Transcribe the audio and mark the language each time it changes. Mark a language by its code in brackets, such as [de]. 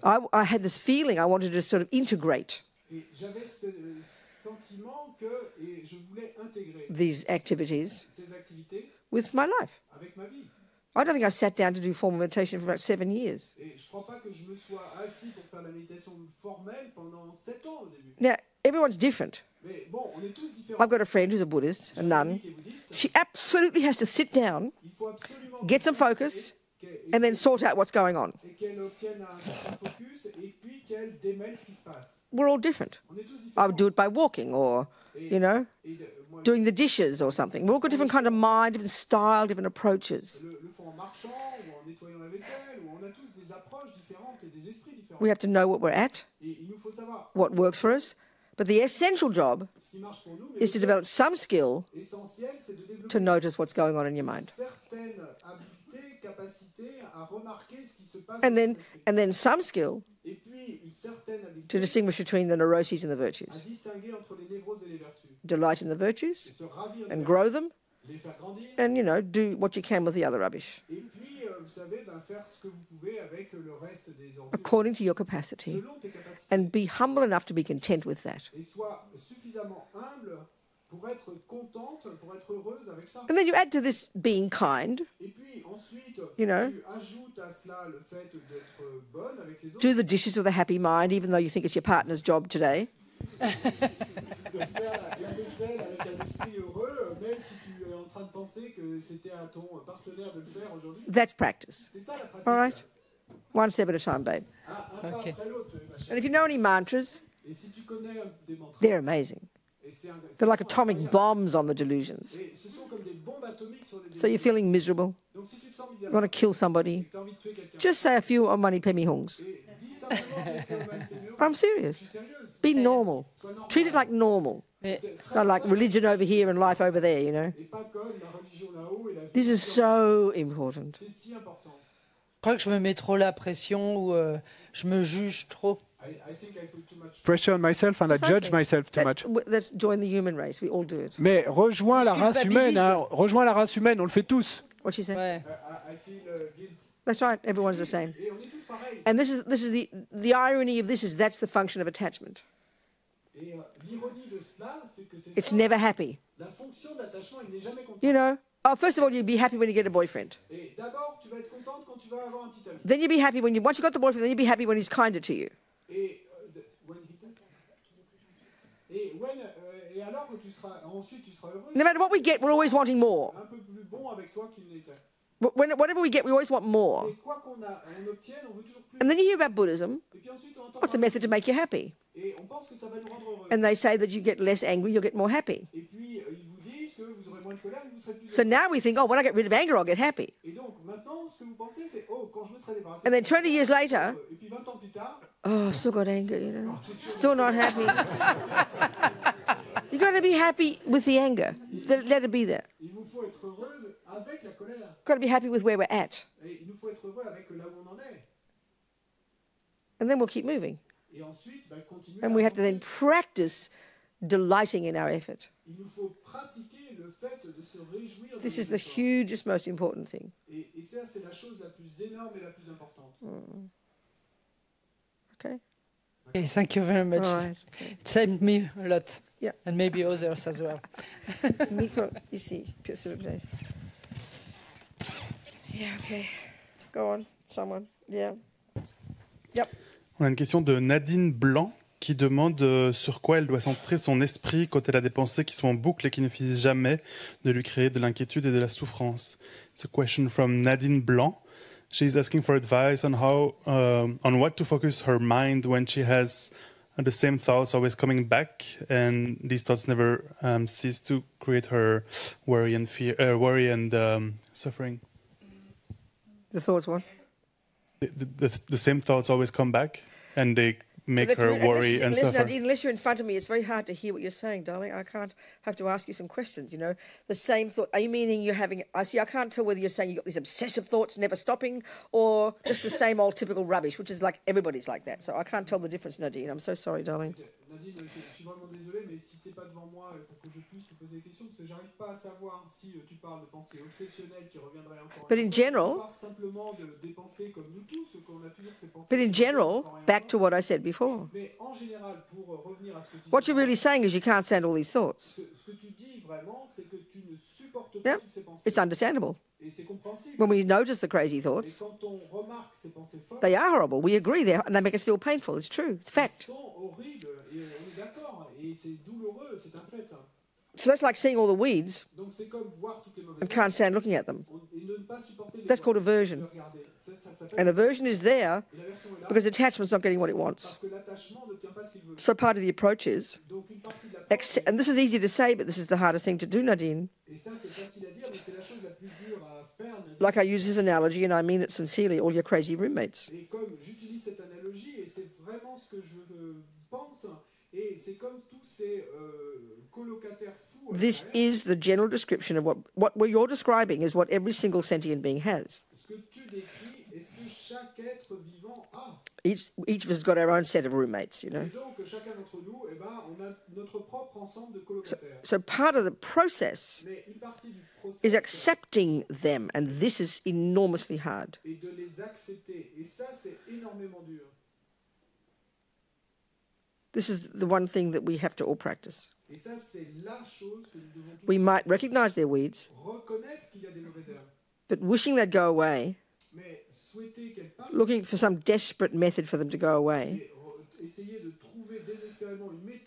[en] I had this feeling I wanted to sort of integrate [fr] Et j'avais ce sentiment que et je voulais intégrer [en] these activities [fr] ces activités [en] with my life. [fr] avec ma vie. [en] I don't think I sat down to do formal meditation for about 7 years. [fr] Et je ne crois pas que je me sois assis pour faire la méditation formelle pendant 7 ans au début. [en] Now, everyone's different. [fr] Mais bon, on est tous différents. [en] I've got a friend who's a Buddhist, a nun. [fr] Qui est bouddhiste, [en] She absolutely has to sit down, [fr] il faut absolument [en] get some focus, and then sort out what's going on. [fr] et qu'elle obtienne un certain focus et puis qu'elle démêle ce qui se passe. [en] We're all different. [fr] On est tous [en] I [fr] différents. [en] would do it by walking or, [fr] Et moi, [en] doing doing the dishes or something. We've all got different kind of mind, different style, different approaches. [fr] le font en marchant ou en nettoyant la vaisselle ou on a tous des approches différentes et des esprits différents. [en] We have to know what we're at, [fr] Et il nous faut savoir [en] what works for us. But the essential job [fr] ce qui marche pour nous, mais [en] is to develop some skill [fr] l'essentiel c'est de développer [en] to notice what's going on in your mind. [fr] certaines habiletés, capacités à remarquer ce qui se passe [en] And then, [fr] notre esprit. [en] and then some skill [fr] Et puis une certaine [en] to [fr] habileté [en] distinguish between the neuroses and the [fr] à [en] virtues. [fr] distinguer entre les névroses et les vertus. [en] Delight in the [fr] Et [en] virtues [fr] se ravir des [en] and [fr] vertus, [en] grow them [fr] les faire grandir. [en] and, do what you can with the other rubbish [fr] Et puis, vous savez, faire ce que vous pouvez avec le reste des ordures [en] according to your capacity [fr] selon tes capacités. [en] and be humble enough to be content with that. [fr] Et sois suffisamment humble pour être contente, pour être heureuse avec ça. [en] And then you add to this being kind, [fr] Et puis ensuite, [en] You know. [fr] tu ajoutes à cela le fait d'être bonne avec les autres. [en] do the dishes with a happy mind, even though you think it's your partner's job today. [fr] De faire la vaisselle avec un esprit heureux, même si tu es en train de penser que c'était à ton partenaire de le faire aujourd'hui. [en] That's practice. [fr] C'est ça la pratique. [en] All right? One step at a time, babe. [fr] Un pas Ok. après l'autre, ma chérie. [en] And if you know any mantras, [fr] Et si tu connais des mantras, [en] they're amazing. [fr] et c'est [en] They're like [fr] c'est [en] atomic [fr] incroyable. [en] bombs on the delusions. [fr] Et ce sont comme des bombes atomiques sur les [en] So you're feeling miserable, [fr] Donc si tu te sens [en] you [fr] misérable, [en] want to kill somebody, [fr] et que tu as envie de tuer quelqu'un, [en] just say a few Omani Pemi Hongs. [fr] et dis simplement quelques malpénéos, [en] I'm [fr] je [en] serious. [fr] suis sérieuse. [en] Be normal. [fr] Sois normal. [en] Treat it like normal. [fr] Mais [en] Not like religion over here and life over there, you know. [fr] Et pas comme la religion là-haut et la vie. [en] This is so important. [fr] C'est si important. je crois que je me mets trop la pression ou je me juge trop. [en] I think I put too much. Pressure on myself and I judge myself too much. Let's join the human race. We all do it. [fr] Mais rejoins la Je race humaine, hein. Rejoins la race humaine, on le fait tous. [en] What she said? [fr] Ouais. [en] I feel guilty. That's right. Everyone's the same. [fr] Et on est tous pareils. [en] And this is the irony of this is that's the function of attachment. [fr] Et l'ironie de cela, c'est que c'est [en] It's [fr] ça. [en] never happy. [fr] La fonction de l'attachement, il n'est jamais content. [en] You know. Oh, first of all, you'd be happy when you get a boyfriend. [fr] Et d'abord, tu vas être contente quand tu vas avoir un petit ami. [en] Then you'd be happy when once you got the boyfriend. Then you'd be happy when he's kinder to you. Et when he does. [fr] Et alors tu seras ensuite tu seras heureux. [en] No matter what we get, we're always wanting more. [fr] Un peu plus bon avec toi qu'il n'était. [en] Whatever we get, we always want more. [fr] Et quoi qu'on obtienne, on veut toujours plus. [en] And then you hear about Buddhism. [fr] Et puis ensuite on entend [en] What's a method to make you happy? [fr] et on pense que ça va nous rendre heureux. [en] And they say that you get less angry, you'll get more happy. [fr] Et puis ils vous disent que vous aurez moins de colère et vous serez plus [en] So [fr] heureux. [en] now we think, oh, when I get rid of anger, I'll get happy. [fr] Et donc maintenant ce que vous pensez c'est oh quand je me serai débarrassé. [en] And then 20 years later, [fr] Et puis 20 ans plus tard, [en] oh, I've still got anger, you know. Still not happy. You got to be happy with the anger. Let it be there. [fr] il vous faut être heureuse avec la colère. [en] Got to be happy with where we're at. [fr] Et il nous faut être heureux avec là où on en est. [en] And then we'll keep moving. [fr] Et ensuite continuer. [en] And [fr] à [en] we have to then [fr] avancer. [en] practice delighting in our effort. [fr] Il nous faut pratiquer le fait de se réjouir de [en] This [fr] nos [en] is the [fr] efforts. [en] hugest, most important thing. [fr] Et ça, c'est la chose la plus énorme et la plus importante. [en] Okay? Okay, thank you very much. All right. It saved me a lot. Yeah. And maybe others as well. [fr] Micro, ici, s'il vous plaît. [en] Yeah, okay. Go on, someone. Yeah. Yep. [fr] On a une question de Nadine Blanc qui demande sur quoi elle doit centrer son esprit quand elle a des pensées qui sont en boucle et qui ne finissent jamais de lui créer de l'inquiétude et de la souffrance. [en] It's a question from Nadine Blanc. She's asking for advice on how, on what to focus her mind when she has the same thoughts always coming back, and these thoughts never cease to create her worry and fear, worry and suffering. The thoughts what? The same thoughts always come back, and they make her worry and suffer. Unless you're in front of me, it's very hard to hear what you're saying, darling. I can't have to ask you some questions, you know. The same thought. Are you meaning you're having... I can't tell whether you're saying you've got these obsessive thoughts never stopping or just the same old typical rubbish, which is like everybody's like that. So I can't tell the difference, Nadine. I'm so sorry, darling. [fr] Nadine, je suis vraiment désolé, mais si t'es pas devant moi, il faut que je puisse te poser des questions, parce que j'arrive pas à savoir si tu parles de pensées obsessionnelles qui reviendraient encore. [en] But in general... [fr] Tu parles simplement des pensées comme nous tous, qu'on a toujours ces pensées. [en] But in general, back to what I said before. [fr] Mais en général, pour revenir à ce que tu dis... [en] What you're really saying is you can't stand all these thoughts. [fr] Ce que tu dis vraiment, c'est que tu ne supportes [en] Yeah, [fr] pas toutes ces pensées. [en] it's understandable. [fr] Et c'est compréhensible. [en] When we notice the crazy [fr] Et [en] thoughts, [fr] quand on remarque ces pensées fortes, [en] they are horrible. We agree there, and they make us feel painful. It's true. It's [fr] elles [en] fact. [fr] sont horribles, et on est d'accord, et c'est douloureux, c'est un fait. [en] So that's like seeing all the weeds [fr] Donc c'est comme voir toutes les mauvaises [en] and can't stand looking at them. [fr] et ne pas supporter les [en] That's called [fr] mauvaises [en] aversion. [fr] de regarder. Ça s'appelle [en] And aversion is there [fr] et l'aversion est là [en] because attachment's not getting what it wants. [fr] parce que l'attachement n'obtient pas ce qu'il veut. [en] So part of the approach is, [fr] Donc une partie de la [en] and this is easy to say, but this is the hardest thing to do, Nadine. [fr] et ça c'est facile à dire, mais c'est la chose la plus dure à faire. [en] Like I use this analogy, and I mean it sincerely, all your crazy roommates. [fr] Et comme j'utilise cette analogie, et c'est vraiment ce que je pense, et c'est comme tous ces colocataires fous. [en] This is the general description of what you're describing is what every single sentient being has. [fr] Ce que tu décris est ce que chaque être vivant a. [en] Each of us has got our own set of roommates, you [fr] Et [en] know. [fr] donc chacun d'entre nous, eh ben, on a notre propre ensemble de colocataires. [en] So part of the process [fr] Mais une partie du processus [en] is accepting them, and this is enormously hard. [fr] est de les accepter. Et ça, c'est énormément dur. [en] This is the one thing that we have to all practice. [fr] Et ça, c'est la chose que nous devons tous [en] We might recognize their weeds, [fr] reconnaître qu'il y a des mauvaises herbes. [en] but wishing they'd go away, [fr] Mais souhaiter qu'elles partent [en] looking for some desperate method for them to go away, [fr] et essayer de trouver désespérément une méthode